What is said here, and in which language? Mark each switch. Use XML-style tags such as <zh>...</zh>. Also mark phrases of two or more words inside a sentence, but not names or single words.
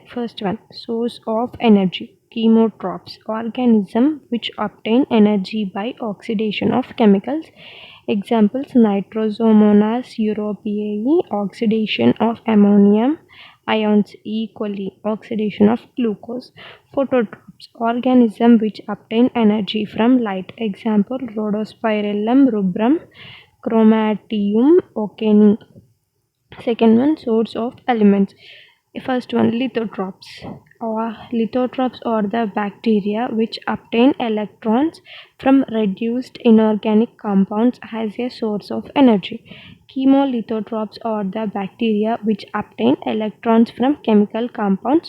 <en>First one, source of energy: chemotrophs, organisms which obtain energy by oxidation of chemicals. Examples: Nitrosomonas europaea, oxidation of ammonium ions; E. coli, oxidation of glucose. Phototrophs, organisms which obtain energy from light. Example: Rhodospirillum rubrum, Chromatium ocani. Second one, source of elements. First one, lithotrophs. Lithotrophs are the bacteria which obtain electrons from reduced inorganic compounds as a source of energy. Chemolithotrophs are the bacteria which obtain electrons from chemical compounds.</en>